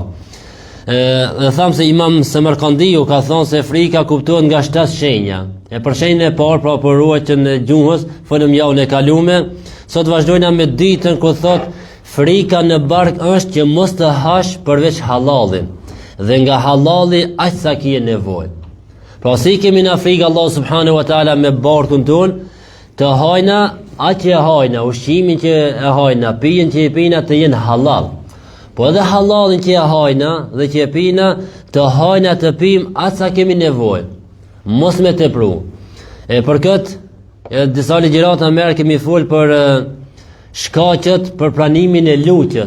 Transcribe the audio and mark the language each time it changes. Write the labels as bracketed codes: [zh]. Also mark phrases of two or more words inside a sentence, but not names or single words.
[sq] Dhe thamë se Imam Samarkandiu ka thonë se frika kuptohet nga 7 shenja. E për shenjën e parë, pra për ruajtjen e gjuhës, folëm javën e kalume. Sot vazhdojna me ditën ku thot frika në bark është që mos të hash përveç halalin, dhe nga halali aq sa ke nevojë. Pra si kemi na frikë Allah [ar] سبحانه وتعالى [sq] me barkun ton, të hajna atë që hajna, ushqimin që e hajna, pijen që e pina të jenë halal. Po edhe halalin që e hajna dhe që e pina, të hajna të pim atë sa kemi nevojë, mos me tepru. E për këtë, disa ligjërata merë kemi folë për shkaqet për pranimin e luqës.